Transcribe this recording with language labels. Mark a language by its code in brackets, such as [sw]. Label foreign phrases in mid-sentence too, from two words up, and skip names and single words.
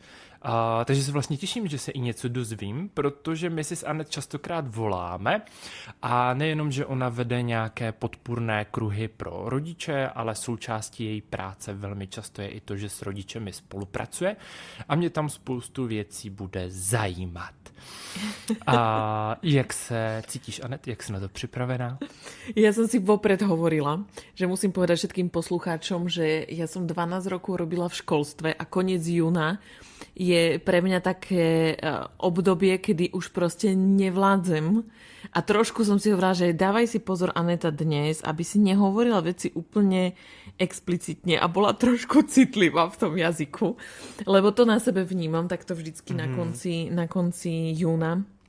[cs] Takže se vlastně těším, že se i něco dozvím, protože my si s Anet častokrát voláme a nejenom, že ona vede nějaké podpůrné kruhy pro rodiče, ale součástí její práce velmi často je i to, že s rodičemi spolupracuje a mě tam spoustu věcí bude zajímat. A jak se cítíš, Anet? Jak si na to připravená? [sk] Ja som si vopred hovorila, že musím povedať všetkým poslucháčom, že ja som 12 rokov robila v školstve a koniec júna je pre mňa také obdobie, kedy už proste nevládzem. A trošku som si hovorila, že dávaj si pozor, Aneta, dnes, aby si nehovorila veci úplne explicitne a bola trošku citlivá v tom jazyku, lebo to na sebe vnímam takto vždycky na konci júna.